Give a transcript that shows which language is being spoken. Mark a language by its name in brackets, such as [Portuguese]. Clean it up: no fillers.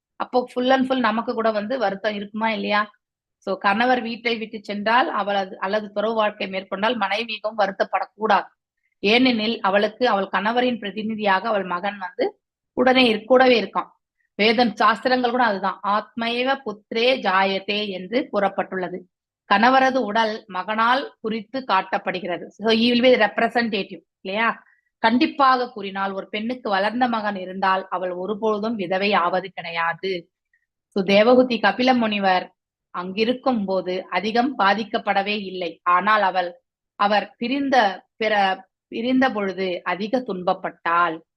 [Tamil] அப்போ [English] full and full [Tamil] நமக்கு கூட வருத்தம் இருக்குமா இல்லையா? சோ கணவர் வீட்டை விட்டு சென்றால் அல்லது துறவு வாழ்க்கை மேற்கொண்டால் மனைவியும் வருத்தப்படக்கூடாது. ஏனெனில் அவள் கணவரின் பிரதிநிதியாக அவள் மகன் கூடவே இருக்கான். வேதம் சாஸ்திரங்கள் கூட அதுதான், [Sanskrit] ஆத்மைவ புத்திரே ஜாயத்தே [Tamil] என்று கூறப்பட்டுள்ளது. கணவரது உடல் மகனால் குறித்து காட்டப்படுகிறது. [English] So he will be representative இல்லையா? [Tamil] கண்டிப்பாக கூறினால், ஒரு பெண்ணுக்கு வளர்ந்த மகன் இருந்தால் அவள் ஒருபொழுதும் விதவை ஆவது கிடையாது. சோ தேவகூதி கபில முனிவர் அங்கிருக்கும் போது அதிகம் பாதிக்கப்படவே இல்லை. ஆனால் அவர் பிரிந்த பொழுது அதிக துன்பப்பட்டாள்.